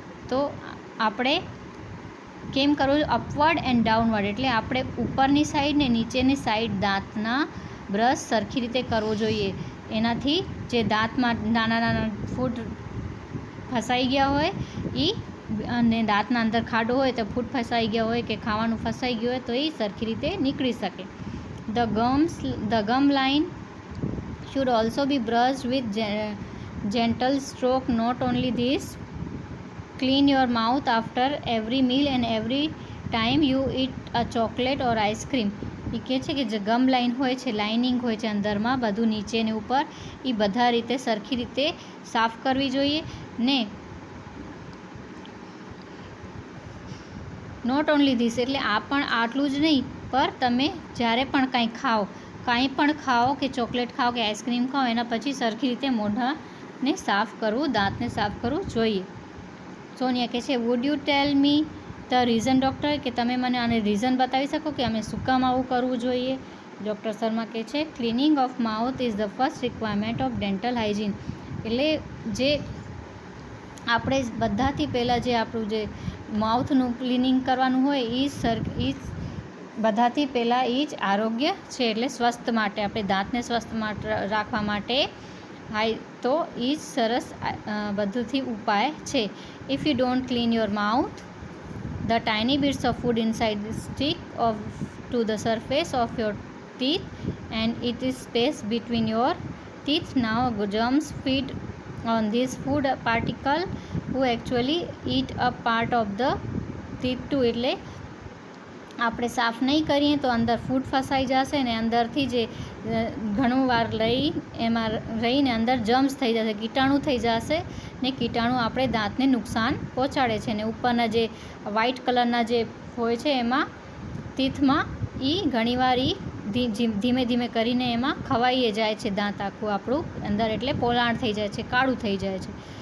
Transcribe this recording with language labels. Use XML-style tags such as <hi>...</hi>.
<gu>તો આપણે કેમ કરવું,</gu> <en>upward and downward</en> <gu>એટલે આપણે ઉપરની સાઈડ ને નીચેની સાઈડ દાંતના બ્રશ સરખી રીતે કરવો જોઈએ. એનાથી જે દાંતમાં નાના ફૂડ ફસાઈ ગયા હોય એ અને દાંતના અંદર ખાડો હોય તો ફૂટ ફસાઈ ગયા હોય કે ખાવાનું ફસાઈ ગયું હોય તો એ સરખી રીતે નીકળી શકે.</gu> <en>The gum line should also be brushed with gentle stroke. Not only this, clean your mouth after every meal and every time you eat a chocolate or ice cream.</en> <gu>એ કહે છે કે જે ગમ લાઇન હોય છે, લાઇનિંગ હોય છે અંદરમાં બધું નીચે ને ઉપર, એ બધા રીતે સરખી રીતે સાફ કરવી જોઈએ ને.</gu> <en>not only this</en> <gu>એટલે આ પણ આટલું જ નહીં, પર તમે જ્યારે પણ કાંઈ પણ ખાઓ કે ચોકલેટ ખાઓ કે આઈસ્ક્રીમ ખાઓ એના પછી સરખી રીતે મોઢાને સાફ કરવું, દાંતને સાફ કરવું જોઈએ. સોનિયા કહે છે</gu> <en>would you tell me the reason doctor,</en> <gu>કે તમે મને આને રીઝન બતાવી શકો કે અમે શું કામ આવું કરવું જોઈએ.</gu> <en>doctor Sharma</en> <gu>કહે છે</gu> <en>Cleaning of mouth is the first requirement of dental hygiene.</en> <gu>એટલે જે આપણે બધાથી પહેલાં જે આપણું જે માઉથનું ક્લિનિંગ કરવાનું હોય એ બધાથી પહેલાં એ જ આરોગ્ય છે, એટલે સ્વસ્થ માટે, આપણે દાંતને સ્વસ્થ રાખવા માટે તો એ જ સરસ બધુંથી ઉપાય છે.</gu> <en>If you don't clean your mouth, the tiny bits of food inside stick to the surface of your teeth and it is space between your teeth. Now germs feed on this food particle who actually eat a part of the teeth too.</en> <gu>એટલે આપણે સાફ નહીં કરીએ તો અંદર food ફસાઈ જશે ને અંદરથી જે ઘણું વાર એમાં રહીને અંદર જમ્સ થઈ જશે, કીટાણુ થઈ જશે ને કીટાણુ આપણે દાંતને નુકસાન પહોંચાડે છે. ને ઉપરના જે વ્હાઇટ કલરના જે હોય છે એમાં તીથમાં એ ઘણીવાર ધીમે ધીમે કરીને એમાં ખવાઈ જાય છે દાંત આખું આપણું અંદર, એટલે પોલાણ થઈ જાય છે, કાળું થઈ જાય છે.</gu>